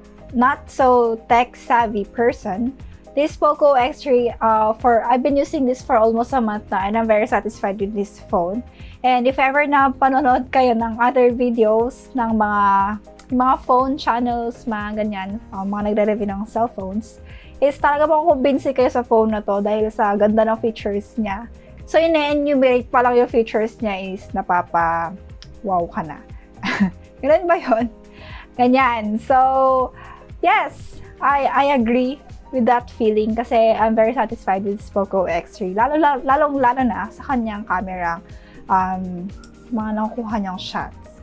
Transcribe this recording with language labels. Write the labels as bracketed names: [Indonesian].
[English] not so tech-savvy person, this POCO X3, I've been using this for almost a month na, and I'm very satisfied with this phone. [Filipino] And if ever na panonood kayo ng other videos ng mga phone channels, mga ganyan, mga nagre-review ng cellphones, is talaga makukumbinsi kayo sa phone na to dahil sa ganda ng features niya. So, ine-enumerate pa lang yung features niya is napapa-wow ka na. Ganun ba yun? Ganyan. [English] So, yes, I agree with that feeling kasi I'm very satisfied with this POCO X3. [Filipino] Lalong na sa kanyang camera, mga nakukuha niyang shots.